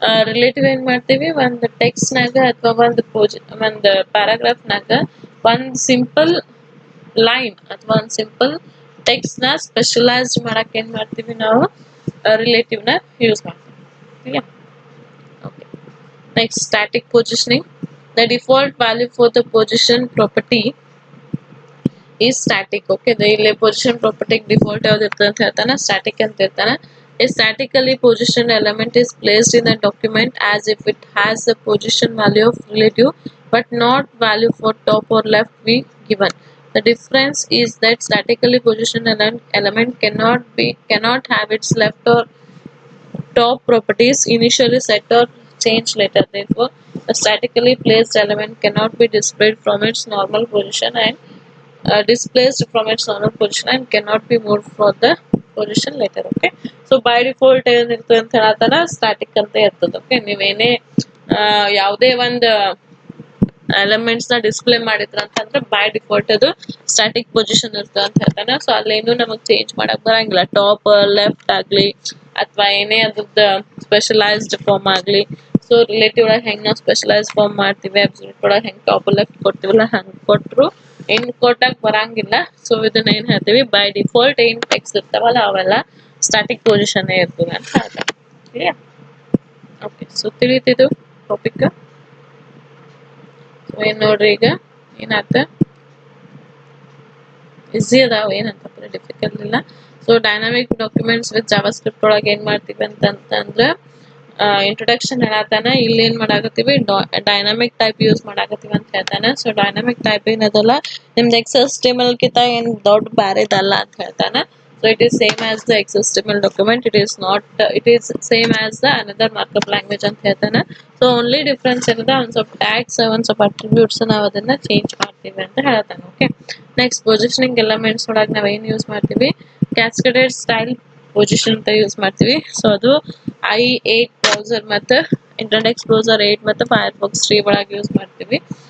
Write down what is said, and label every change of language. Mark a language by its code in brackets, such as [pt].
[kn] Relative ಏನ್ ಮಾಡ್ತೀವಿ, ಒಂದು ಟೆಕ್ಸ್ಟ್ ನಾಗ ಅಥವಾ ಒಂದು ಪ್ಯಾರಾಗ್ರಾಫ್ನಾಗ ಒಂದು ಸಿಂಪಲ್ ಲೈನ್ ಅಥವಾ ಒಂದು ಸಿಂಪಲ್ ಟೆಕ್ಸ್ಟ್ ನ ಸ್ಪೆಷಲೈಸ್ಡ್ ಮಾಡಕ್ ಏನ್ ಮಾಡ್ತೀವಿ ನಾವು, ರಿಲೇಟಿವ್ ನ ಯೂಸ್ ಮಾಡ್ತೀವಿ. [en] Okay. Next static positioning. The default value for the position property is static. Okay. [kn] ಇಲ್ಲಿ position property default ಯಾವ್ದು ಇರ್ತದೆ ಅಂತ ಹೇಳ್ತಾನೆ, static ಅಂತ ಇರ್ತಾನೆ. [en] A statically positioned element is placed in a document as if it has the position value of relative but not value for top or left we given. The difference is that statically positioned element cannot have its left or top properties initially set or changed later. Therefore, a statically placed element cannot be displayed from its normal position and displaced from its normal position and cannot be moved for the position later. Okay, so by default [kn] ಏನಿರ್ತದೆ ಅಂತ ಹೇಳತ್ತಾನ static ಅಂತ ಇರ್ತದೆ. Okay, ನೀವೇನೇ ಯಾವುದೇ ಒಂದು elements ನ display ಮಾಡಿದ್ರ ಅಂತಂದ್ರೆ ಬೈ ಡಿಫಾಲ್ಟ್ ಅದು ಸ್ಟಾಟಿಕ್ ಪೊಸಿಷನ್ ಇರ್ತದೆ ಅಂತ ಹೇಳ್ತಾನೆ. ಸೊ ಅಲ್ಲೇನು ನಮಗ್ ಚೇಂಜ್ ಮಾಡಕ್ ಬರಂಗಿಲ್ಲ. ಟಾಪ್ ಲೆಫ್ಟ್ ಆಗ್ಲಿ ಅಥವಾ ಏನೇ ಅದ್ರದ್ದು ಸ್ಪೆಷಲೈಸ್ಡ್ ಫಾರ್ಮ್ ಆಗ್ಲಿ. ಸೊ ರಿಲೇಟಿವ್ ಒಳಗೆ ಹೆಂಗ್ ನಾವು ಸ್ಪೆಷಲೈಸ್ ಫಾರ್ಮ್ ಮಾಡ್ತೀವಿ, ಅಬ್ಸಲ್ಯೂಟ್ ಒಳಗೆ ಹೆಂಗ್ ಟಾಪ್ ಲೆಫ್ಟ್ ಕೊಡ್ತೀವಲ್ಲ ಹಂಗ್ ಕೊಟ್ರು ಏನ್ ಕೊಟ್ಟಾಗ ಬರಂಗಿಲ್ಲ. ಸೊ ಇದನ್ನ ಏನ್ ಹೇಳ್ತೀವಿ, ಬೈ ಡಿಫಾಲ್ಟ್ ಏನ್ ಟೆಕ್ಸ್ಟ್ ಇರ್ತಾವಲ್ಲ ಅವೆಲ್ಲ ಸ್ಟಾಟಿಕ್ ಪೊಸಿಷನ್ ಇರ್ತದೆ ಅಂತ ಹೇಳ್ತಾರೆ. ಕ್ಲಿಯರ್? Okay, so ತಿಳಿತಿದ್ದು topic. ಏನ್ ನೋಡ್ರಿ, ಈಗ ಏನಾತ ಈಸಿ ಅದಾವ, ಏನಂತ ಡಿಫಿಕಲ್ಟ್ ಇಲ್ಲ. So dynamic documents with Java script ಒಳಗೆ ಏನ್ ಮಾಡ್ತೀವಿ ಅಂತಂದ್ರೆ ಇಂಟ್ರೊಡಕ್ಷನ್ ಹೇಳತ್ತಾನ. ಇಲ್ಲಿ ಏನ್ ಮಾಡಾಕತ್ತೀವಿ, ಡೈನಾಮಿಕ್ ಟೈಪ್ ಯೂಸ್ ಮಾಡಾಕತ್ತೀವಿ ಅಂತ ಹೇಳ್ತಾನೆ. ಸೊ ಡೈನಾಮಿಕ್ ಟೈಪ್ ಏನದಲ್ಲ ನಿಮ್ದು XHTML ಕಿಂತ ಏನ್ ದೊಡ್ಡ ಬ್ಯಾರೆದಲ್ಲ ಅಂತ ಹೇಳ್ತಾನೆ. [en] So it is same as the XHTML document. It is not. It is same as the another markup language [kn] ಅಂತ ಹೇಳ್ತಾನೆ. ಸೊ ಓನ್ಲಿ ಡಿಫ್ರೆನ್ಸ್ ಏನದ, ಒಂದ್ ಸ್ವಲ್ಪ ಟ್ಯಾಗ್ಸ್ ಒಂದ್ ಸ್ವಲ್ಪ ಅಟ್ರಿಬ್ಯೂಟ್ಸ್ ನಾವು ಅದನ್ನ ಚೇಂಜ್ ಮಾಡ್ತೀವಿ ಅಂತ ಹೇಳ್ತಾನೆ. ಓಕೆ, ನೆಕ್ಸ್ಟ್ ಪೊಸಿಷನಿಂಗ್ ಎಲಿಮೆಂಟ್ಸ್ ಒಳಗೆ ನಾವ್ ಏನ್ ಯೂಸ್ ಮಾಡ್ತೀವಿ, ಕ್ಯಾಸ್ಕೇಡೆಡ್ ಸ್ಟೈಲ್ ಪೊಸಿಷನ್ ಅಂತ ಯೂಸ್ ಮಾಡ್ತೀವಿ. ಸೊ ಅದು i8 ಬ್ರೌಸರ್ ಮತ್ತು ಇಂಟರ್ನೆಟ್ ಎಕ್ಸ್ಪ್ಲೋರರ್ 8 ಮತ್ತು ಫೈರ್ಫಾಕ್ಸ್ 3 ಒಳಗೆ ಯೂಸ್ ಮಾಡ್ತೀವಿ.